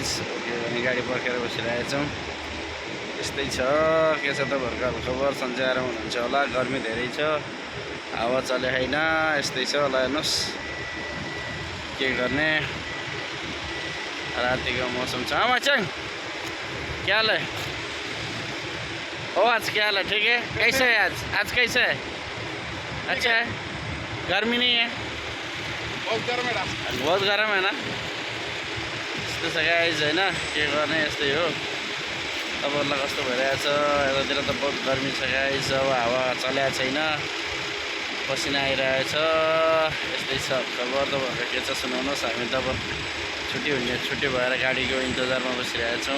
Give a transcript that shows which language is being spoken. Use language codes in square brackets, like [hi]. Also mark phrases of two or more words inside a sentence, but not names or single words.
[ne] के भने गाडी पर्खेर बसिरहेछौँ। यस्तै छ, के छ त भर्खर हालखबर। सन्चै आराम हुनुहुन्छ होला, गर्मी धेरै छ, हावा चले छैन, यस्तै छ। ल हेर्नुहोस् के गर्ने, [hi] रात का मौसम [ne] छ। [hi] मचांग क्या हाल है? ओ आज क्या हाल है? ठीक है। कैसे है आज? आज कैसे है? अच्छा है, गर्मी नहीं है? बहुत गर्म है। बहुत गर्म है ना। [ne] यस्तो छ गाइज होइन, के गर्ने, यस्तै हो। तपाईँहरूलाई कस्तो भइरहेछ? यतातिर त [hi] बहुत गर्मी [ne] छ गाइज। अब हावा चलेको छैन, पसिना आइरहेछ, यस्तै छ खबर। तपाईँहरूको के छ सुनाउनुहोस्। हामी त अब छुट्टी भएर गाडीको इन्तजारमा बसिरहेछौँ।